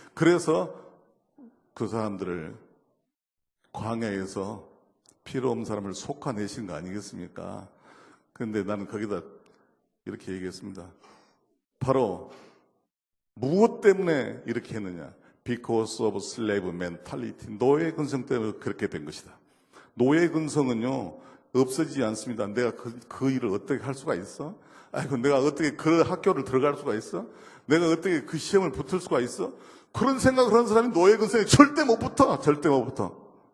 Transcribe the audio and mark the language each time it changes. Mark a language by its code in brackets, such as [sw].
[ko] 그래서 그 사람들을 광야에서 필요 없는 사람을 속아내신 거 아니겠습니까? 그런데 나는 거기다 이렇게 얘기했습니다. 바로 무엇 때문에 이렇게 했느냐? [en] Because of slave mentality. [ko] 노예 근성 때문에 그렇게 된 것이다. 노예 근성은요 없어지지 않습니다. 내가 그 일을 어떻게 할 수가 있어? 아이고 내가 어떻게 그 학교를 들어갈 수가 있어? 내가 어떻게 그 시험을 붙을 수가 있어? 그런 생각을 하는 사람이 노예 근성에 절대 못 붙어. 절대 못 붙어.